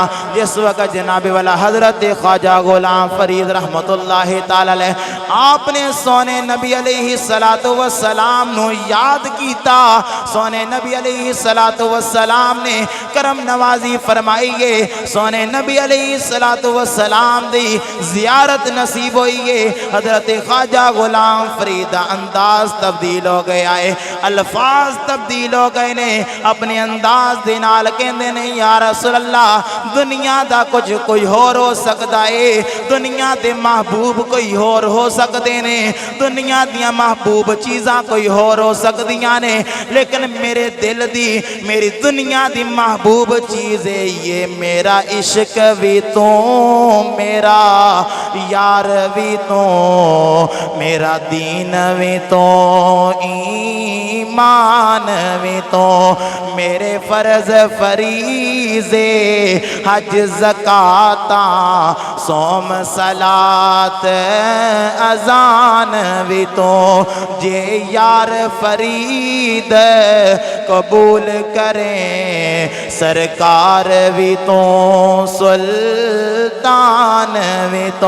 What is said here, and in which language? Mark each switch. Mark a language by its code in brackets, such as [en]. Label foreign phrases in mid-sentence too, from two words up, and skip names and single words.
[pa] جس وقت جناب والا حضرت خواجہ غلام فرید [ar] رحمت اللہ تعالی علیہ [pa] آپ نے سونے نبی [ar] علیہ السلام [pa] نو یاد کیتا، سونے نبی [ar] علیہ السلام [pa] نے کرم نوازی فرمائیے، سونے نبی [ar] علیہ السلام [pa] دی زیارت نصیب ہوئیے، حضرت خواجہ غلام فرید انداز تبدیل ہو گیا ہے، الفاظ تبدیل ہو گئے نے، اپنے انداز دے نال کہندے نے [ar] یا رسول اللہ [pa] دنیا دا کچھ کوئی اور ہو سکتا ہے، دنیا دے محبوب کوئی اور ہو سکتے نے، دنیا دیاں محبوب چیزاں کوئی اور ہو سکتیاں نے، لیکن میرے دل دی میری دنیا دی محبوب چیز ہے یہ میرا عشق بھی تو میرا یار بھی تو میرا دین بھی تو ایمان بھی تو میرے فرض فریضے حج زکاة صوم صلاة اذان بھی تو جے یار فرید قبول کریں سرکار بھی تو سلطان بھی تو۔